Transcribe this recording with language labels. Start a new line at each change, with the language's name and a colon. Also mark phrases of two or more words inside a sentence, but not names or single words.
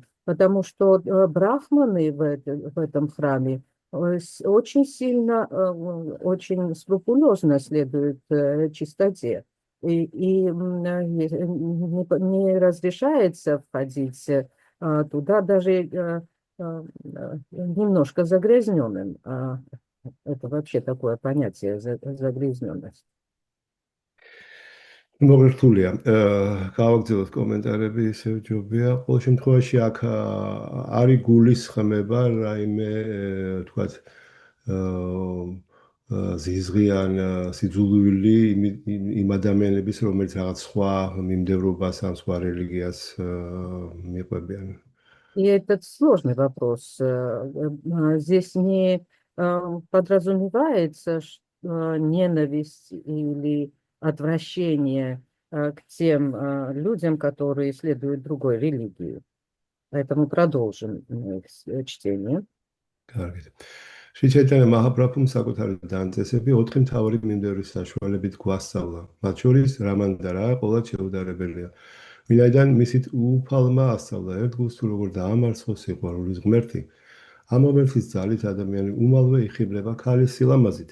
Russian: Потому что брахманы в этом храме очень сильно, очень скрупулезно следуют чистоте. И не разрешается входить туда даже немножко загрязненным. Это вообще такое понятие загрязненность.
Georgian: მოგრთულია. გავაგრძელოთ კომენტარები, ისევ ჯობია. ყოველ შემთხვევაში აქ არის გულისხმება რაიმე თქვათ ზიზღიან სიძულვილი იმ ადამიანების, რომელიც რაღაც სხვა მიმდევრობას ან სხვა რელიგიას მიყვებიან.
Russian: И этот сложный вопрос. Здесь не подразумевается ненависть или отвращение к тем людям, которые следуют другой религии. Поэтому продолжим чтение.
Georgian: კარგით. შრი ჩაიტანია მაჰაპრაბჰუმ საკუთარი დანწესები 4 მთავარი მიმდევრის საშუალებით გვასწავლა. მათ შორის რამანდარა ყოველად შეუდარებელია. ვინაიდან მისით უფალმა ასწავლა ერთგულს თუ როგორ დაამარცხოს სიყვარულის ღმერთი. ამ ღმერთის ძალით ადამიანი უმალვე იხიბლება ქალის სილამაზით.